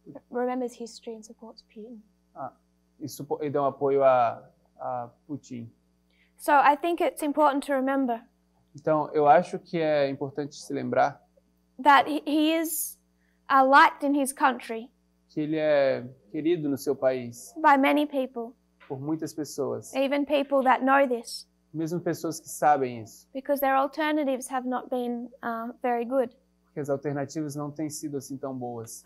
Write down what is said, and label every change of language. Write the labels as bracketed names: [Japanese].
[English] remembers history and supports Putin. [Portuguese] E dão apoio a Putin. [English] So I think it's important to remember. [Portuguese] Então eu acho que é importante se lembrar [English] that he is liked in his country. [Portuguese] Que ele é querido no seu país. [English] By many people. [Portuguese] Por muitas pessoas. [English] Even people that know this. [Portuguese] Mesmo pessoas que sabem isso. [English] Because their alternatives have not been very good. [Portuguese] Porque as alternativas não têm sido assim tão boas.